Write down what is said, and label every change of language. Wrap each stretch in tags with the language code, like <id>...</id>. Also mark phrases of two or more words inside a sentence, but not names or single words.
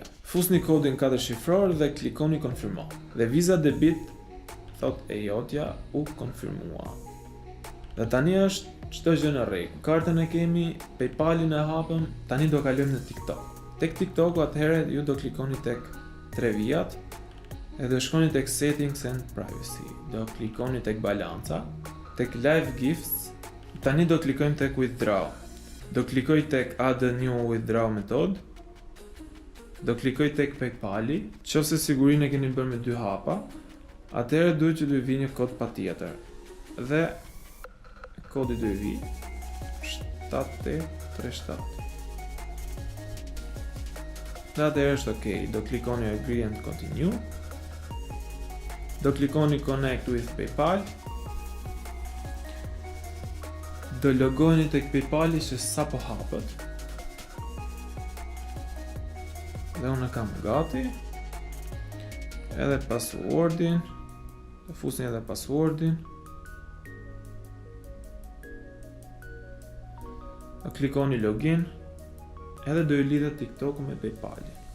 <sq>Fusni kodin 4 shifror dhe klikoni konfirmo. Dhe Visa debit thot e jotja u konfirmua. Dhe tani është çdo gjë në rregull. Kartën e kemi, PayPal-in e hapëm, tani do kalojmë në TikTok. Tek TikToku atëherë ju do klikoni tek 3 vijat e do shkoni tek</sq> <en>settings and privacy.</en> <sq>Do klikoni tek balanca, tek</sq> <en>live gifts,</en> <sq>tani do klikojmë tek withdraw. Do klikoj tek</sq> <en>add a new withdraw method.</en> <sq>Do klikoj tek PayPal-i, nëse sigurinë e keni bërë me 2 hapa, atëherë duhet që të vi një kod patjetër. Dhe kodi do vi 7837. Dhe atëherë është ok, do klikoni</sq> <en>agree and continue,</en> <sq>do klikoni</sq> <en>connect with PayPal,</en> <sq>do logoni tek PayPal-i që sapo hapët, dhe unë kam gati, edhe passwordin, do fusni edhe passwordin, do klikoni login, edhe do ju lidhet TikToku me PayPal-in.</sq>